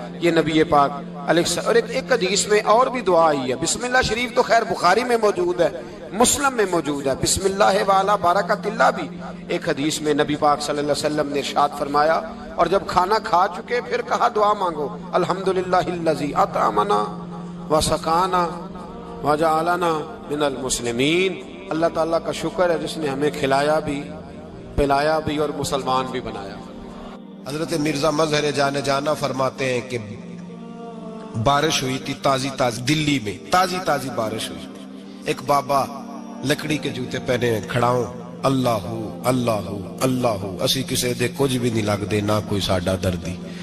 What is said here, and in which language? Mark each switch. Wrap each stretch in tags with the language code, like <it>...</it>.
<ur>یہ نبی پاک علیہ السلام. اور ایک حدیث میں اور بھی دعا آئی ہے. بسم اللہ شریف تو خیر بخاری میں موجود ہے، مسلم میں موجود ہے. بسم اللہ والا بارکت اللہ بھی ایک حدیث میں نبی پاک صلی اللہ علیہ وسلم نے ارشاد فرمایا. اور جب کھانا کھا چکے پھر کہا دعا مانگو.</ur> <ar>الحمدللہ الذی اطعمنا وسقانا وجعلنا من المسلمین.</ar> <ur>اللہ تعالیٰ کا شکر ہے جس نے ہمیں کھلایا بھی پلایا بھی اور مسلمان بھی بنایا. حضرت مرزا مظہر جانے جانا فرماتے ہیں کہ بارش ہوئی تھی تازی دلی میں تازی بارش ہوئی تھی. ایک بابا لکڑی کے جوتے پہنے کھڑا ہوں</ur> <pa>اللہ اللہ اللہ اسی کسے دے کچھ بھی نہیں لگ دے نہ کوئی ساڈا دردی.</pa>